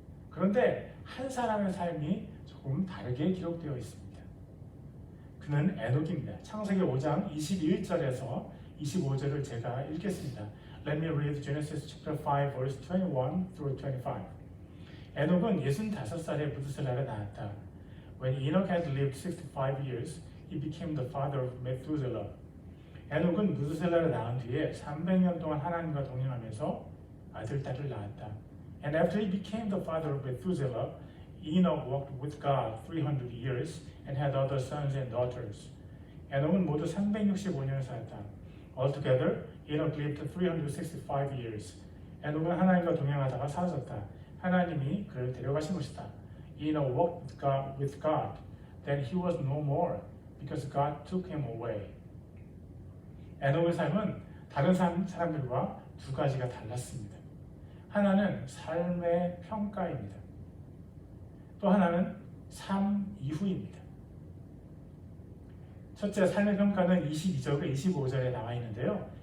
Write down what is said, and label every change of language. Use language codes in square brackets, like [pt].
[ko] 그런데 한 사람의 삶이 조금 다르게 기록되어 있습니다. 그는 에녹입니다. 창세기 5장 21절에서 25절을 제가 읽겠습니다. [en] Let me read Genesis chapter 5 verse 21 through 25. [ko] 에녹은 65살에 무드셀라를 낳았다. [en] When Enoch had lived 65 years, he became the father of Methuselah. [ko] 에녹은 무드셀라를 낳은 뒤에 300년 동안 하나님과 동행하면서 아들, 딸을 낳았다. [en] And after he became the father of Methuselah, Enoch walked with God 300 years and had other sons and daughters. [ko] 에녹은 모두 365년을 살았다. [en] Altogether, Enoch lived 365 years. [ko] 에녹은 하나님과 동행하다가 사라졌다. 하나님이 그를 데려가신 것이다. [en] Enoch walked with God. Then he was no more, because God took him away. [ko] 에녹의 삶은 다른 사람들과 두 가지가 달랐습니다. 하나는 삶의 평가입니다. 또 하나는 삶 이후입니다. 첫째, 삶의 평가는 22절과 25절에 나와 있는데요.